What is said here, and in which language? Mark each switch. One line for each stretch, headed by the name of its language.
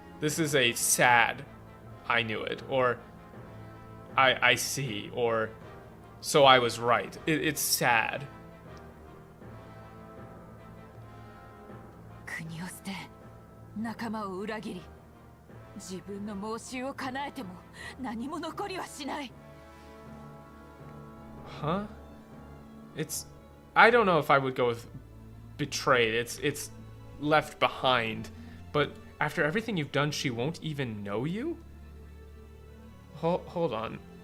English: This is a sad I knew it, or I see, or so I was right. It's sad.
Japanese: 国を捨て仲間を裏切り自分の妄執を叶えても何も残りはしない。
English: Huh? I don't know if I would go with betrayed. It's left behind. But after everything you've done, she won't even know you? Hold on.